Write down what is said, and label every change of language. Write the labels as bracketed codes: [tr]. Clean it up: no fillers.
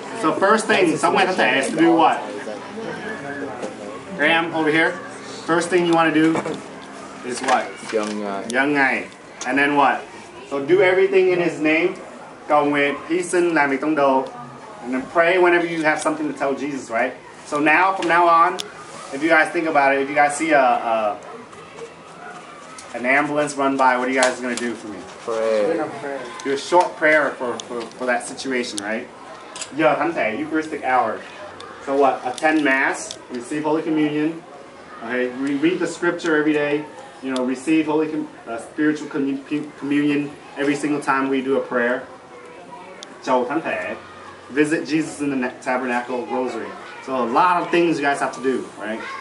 [en] So first thing, someone has to do what? Graham over here. First thing you want to do is what? Young Ngày. And then what? So do everything in His name. [vi] Cầu nguyện, hy sinh, làm việc tông đồ. [en] And then pray whenever you have something to tell Jesus, right? So now, from now on, if you guys think about it, if you guys see an ambulance run by, what are you guys going to do for me? Pray. Do a short prayer for that situation, right? [vi] Giờ Thánh Thể, Eucharistic hour. [en] So what? Attend Mass, receive Holy Communion. Okay, we read the Scripture every day. You know, receive spiritual communion every single time we do a prayer. Chầu Thánh Thể. Visit Jesus in the Tabernacle, Rosary. So a lot of things you guys have to do, right?